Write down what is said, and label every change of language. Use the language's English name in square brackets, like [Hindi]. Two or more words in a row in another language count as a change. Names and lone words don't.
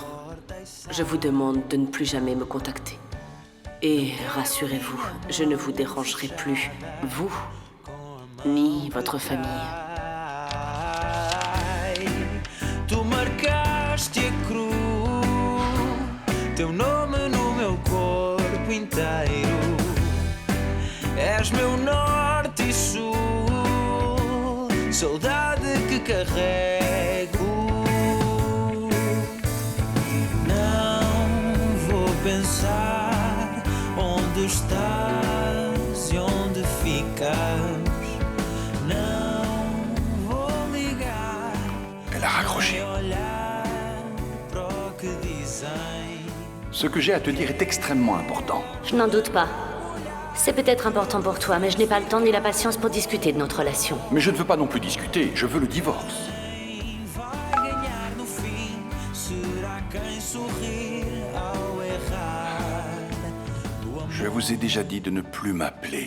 [French] Je vous demande de ne plus jamais me contacter. Et rassurez-vous, je ne vous dérangerai plus, vous, ni votre famille. [Portuguese] Tu marcaste a cruz, teu nome no meu corpo inteiro. És meu norte e sul, saudade que carrego. Não vou pensar onde estás e onde ficas. Não vou ligar. [French] Elle a raccroché. Ce que j'ai à te dire est extrêmement important. Je n'en doute pas. C'est peut-être important pour toi, mais je n'ai pas le temps ni la patience pour discuter de notre relation. Mais je ne veux pas non plus discuter, je veux le divorce. Je vous ai déjà dit de ne plus m'appeler.